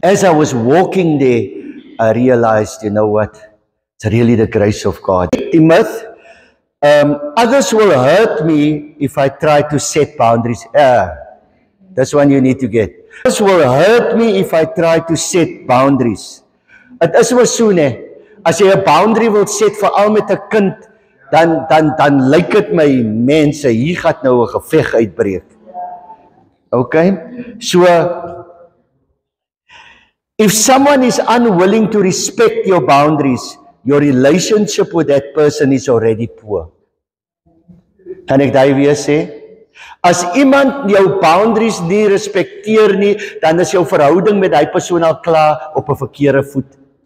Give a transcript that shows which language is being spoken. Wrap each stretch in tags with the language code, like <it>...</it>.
<en>As I was walking there, I realized, you know what? It's really the grace of God. Timothy, others will hurt me if I try to set boundaries. That's one you need to get. Others will hurt me if I try to set boundaries.</en> <af>Het is maar so, nee. As jy 'n boundary wil set veral met 'n kind, dan lyk dit my mense, hier gaan nou 'n geveg uitbreek.</af> <en>Okay? So if someone is unwilling to respect your boundaries, your relationship with that person is already poor.</en> <af>Kan ek daai weer sê? As iemand jou boundaries nie respekteer nie, dan is jou verhouding met daai persoon al klaar op 'n verkeerde voet.</af>